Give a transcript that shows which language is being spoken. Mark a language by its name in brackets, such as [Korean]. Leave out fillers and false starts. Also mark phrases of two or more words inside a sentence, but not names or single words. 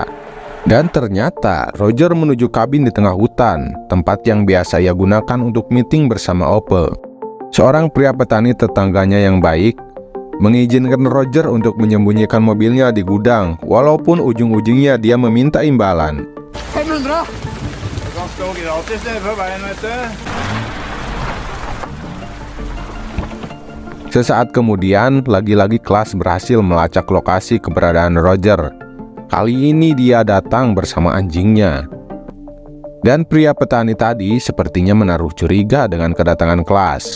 [Indonesian] Dan ternyata Roger menuju kabin di tengah hutan, tempat yang biasa ia gunakan untuk meeting bersama Ope. Seorang pria petani tetangganya yang baik mengizinkan Roger untuk menyembunyikan mobilnya di gudang, walaupun ujung-ujungnya dia meminta imbalan. [Norwegian] 500! Du kan stå gratis nede på veien, vet du. [Indonesian] Sesaat kemudian, lagi-lagi kelas berhasil melacak lokasi keberadaan Roger. Kali ini dia datang bersama anjingnya. Dan pria petani tadi sepertinya menaruh curiga dengan kedatangan kelas.